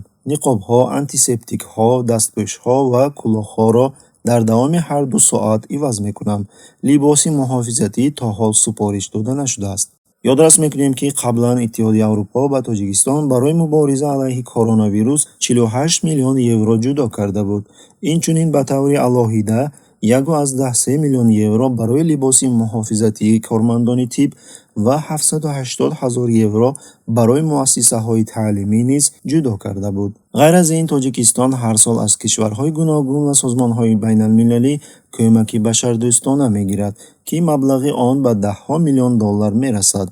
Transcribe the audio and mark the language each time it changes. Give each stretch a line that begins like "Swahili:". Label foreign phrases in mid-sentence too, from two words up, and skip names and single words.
Persian: نقاب‌ها، آنتیسپتیک‌ها، دستپوش‌ها و کلاه‌ها را در دوام هر 2 ساعت عوض میکنم. لباس محافظتی تا حال سفارش داده نشده است. یادداشت میکنیم که قبلا اتحادیه اروپا به تاجیکستان برای مبارزه علیه کرونا ویروس 48 میلیون یورو جدا کرده بود. این چنین به طور علاهیده
Tajik: 1.3 миллион евро барои либоси муҳофизатии кормандони тиб ва 780,000 евро барои муассисаҳои таълимӣ низ ҷудо карда буд. ғайр аз ин, Тоҷикистон ҳар сол аз кишварҳои гуногун ва созмонҳои байналмилалӣ кӯмаки башардӯстона мегирад, ки маблағи он ба $10 миллион мерасад.